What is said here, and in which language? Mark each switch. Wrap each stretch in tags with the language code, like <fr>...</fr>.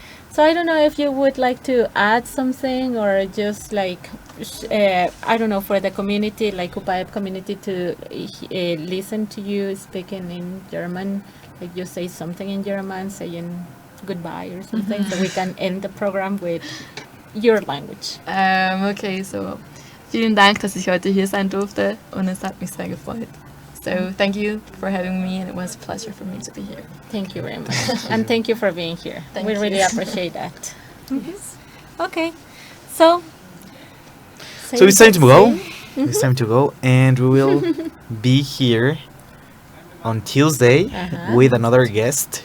<en>So I don't know if you would like to add something or just like, I don't know, for the community, like Upayep community to listen to you speaking in German, like you say something in German, saying goodbye or something, so we can end the program with your language.</en> <de>Okay, so vielen Dank, dass ich heute hier sein durfte und es hat mich sehr gefreut.</de> <en>So thank you for having me and it was a pleasure for me to be here. Thank you very much. And thank you for being here. Thank we you. really appreciate that. Okay, so So it's time to go. It's time to go, and we will be here on Tuesday with another guest.</en>